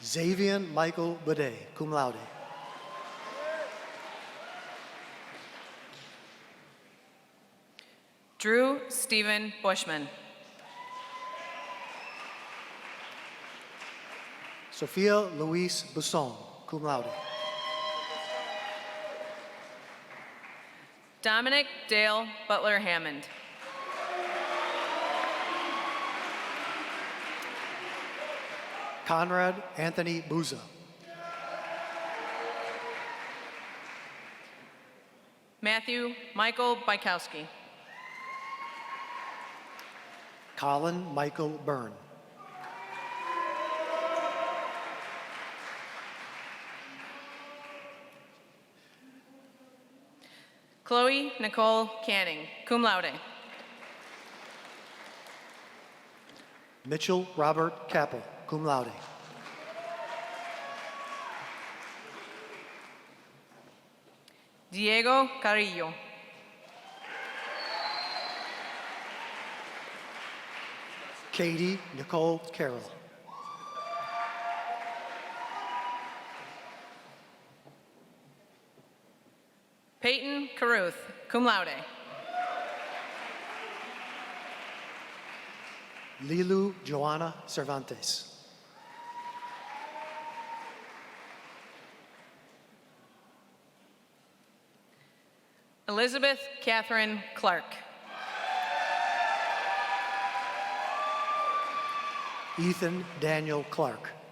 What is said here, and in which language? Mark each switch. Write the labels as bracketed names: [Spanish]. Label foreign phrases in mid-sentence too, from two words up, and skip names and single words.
[English] Xavier Michael Bade, [Latin] cum laude. [English] Drew Stephen Bushman. Sophia Louise Busson, [Latin] cum laude. [English] Dominic Dale Butler Hammond. Conrad Anthony Buza. Matthew Michael Bykowski. Colin Michael Byrne. Chloe Nicole Canning, [Latin] cum laude. [English] Mitchell Robert Capel, [Latin] cum laude. [English] Diego Carrillo. Katie Nicole Carroll. Peyton Caruth, [Latin] cum laude. [English] Lilu Joanna Cervantes. Elizabeth Catherine Clark. Ethan Daniel Clark.